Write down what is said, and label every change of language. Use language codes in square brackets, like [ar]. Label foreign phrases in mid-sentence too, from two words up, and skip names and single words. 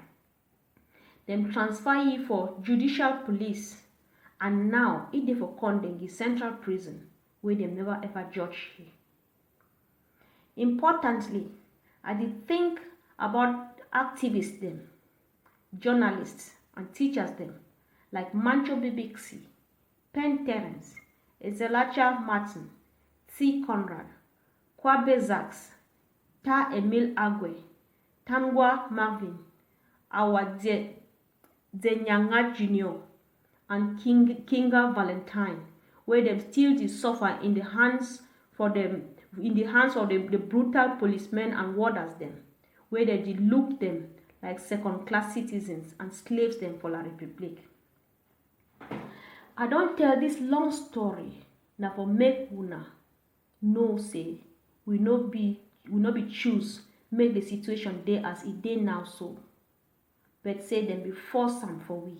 [pcm] Them transfer he for judicial police, and now he dey for Kondengi Central Prison, where them never ever judge him. Importantly, I did think about activists them, journalists and teachers them, like Mancho Bibixi, Penn Terence, Ezelacha Martin, T. Conrad, Kwabe Zaks, Ta Emil Agwe, Tangwa Marvin, our Zenyanga Jr. and Kinga Valentine, where them still dey suffer in the hands of the brutal policemen and warders them, where they dey look them like second-class citizens and slaves them for La Republic. I don't tell this long story now for make una know say we no be choose make the situation dey as it dey now so, but say them be force am for we.